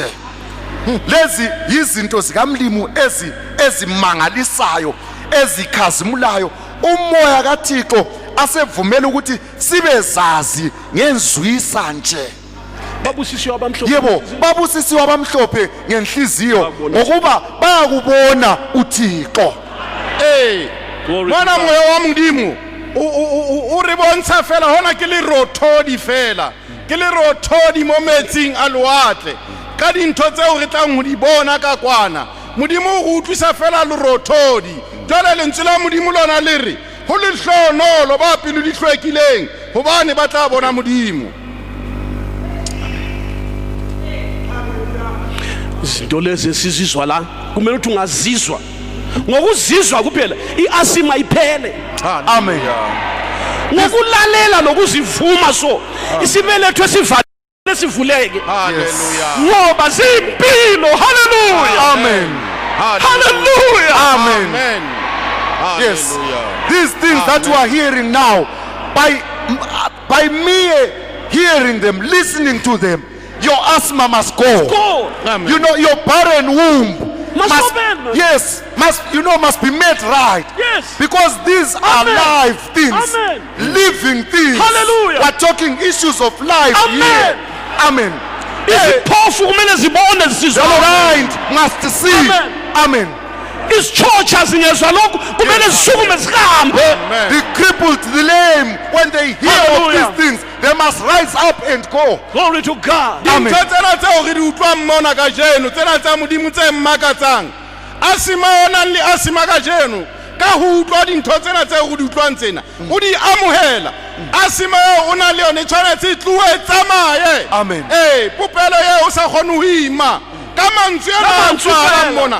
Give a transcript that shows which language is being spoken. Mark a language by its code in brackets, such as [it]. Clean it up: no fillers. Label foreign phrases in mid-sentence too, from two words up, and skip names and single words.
[zu] Lezi yizinto zikaMlimu ezimangalisayo ezikhazimulayo umoya kaThixo asevumela ukuthi sibezazi ngenzwisa nje. Yebo, babusisiwe abamhlophe ngenhliziyo ngokuba bayakubona uThixo. [st] Mwana moya wa modimo o re bontsha fela hona ke le rothodi fela ke le rothodi mo metsing a loatle ka dintho tseo re tlang ho di bona ka kwana. Modimo o utlwisa fela le rothodi. Jwale lentswe la modimo lona le re ho le hlonolo ba pelo di hlwekileng hobane ba tla bona modimo. [zu] Izinto lezi esizizwa la kumele ukuthi ungazizwa ngokuzizwa kuphela iasima iphele. Amen. Ngokulalela lokuzivuma so isibeletho esivale sivuleke. Hallelujah. Ngoba zimpilo. Hallelujah. Amen. Hallelujah. Amen. Amen. Yes. Hallelujah. [en] These things that you are hearing now, by mere hearing them, listening to them, your asthma must go. Amen. You know, your barren womb Must must be made right. Yes. Because these are Amen. live things, Amen. living things. Hallelujah. We're talking issues of life Amen. here. Amen. [zu] Iziphofu kumele zibone [en] The [zu] zizwa. [en] blind must see. Amen. Amen. [zu] Isichocha zingezwa lokho kumele zisukume zihambe. [en] The crippled, the lame, when they hear Hallelujah. of these things, they must rise up and go. Glory to God. Amen. [st] Dintho tsena tseo re di utlwa mmona ka jeno tsena tsa modimo tse mmakatsang asima ona le asima ka jeno ka ho utlwa dintho tsena tseo go di utlwang tsena o di amohela asima o na le yone tshwanetse tluwe tsamaye. Amen. Popelo ye o sa khone ho ima ka mantswe a utlwahalang mona